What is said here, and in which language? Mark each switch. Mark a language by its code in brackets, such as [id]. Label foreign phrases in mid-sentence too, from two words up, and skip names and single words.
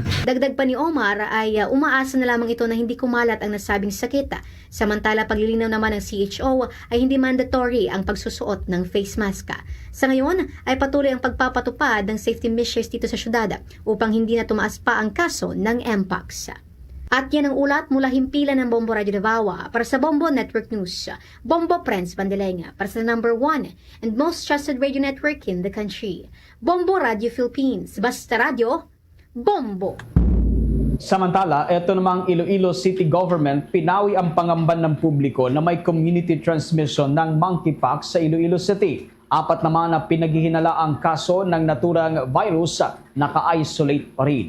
[tl] Dagdag pa ni Omar ay umaasa na lamang ito na hindi kumalat ang nasabing sakit. Samantala, paglilinaw naman ng CHO ay hindi mandatory ang pagsusuot ng face mask. Sa ngayon ay patuloy ang pagpapatupad ng safety measures dito sa syudad upang hindi na tumaas pa ang kaso ng Mpox. At yan ang ulat mula himpilan ng Bombo Radio Davao para sa Bombo Network News. Bombo Friends Bandelenga para sa [en] number 1 and most trusted radio network in the country. [tl] Bombo Radio Philippines. Basta Radio, Bombo! Samantala, ito namang Iloilo City Government pinawi ang pangamban ng publiko na may community transmission ng monkeypox sa Iloilo City. 4 naman na pinaghihinala ang kaso ng naturang virus naka-isolate pa rin.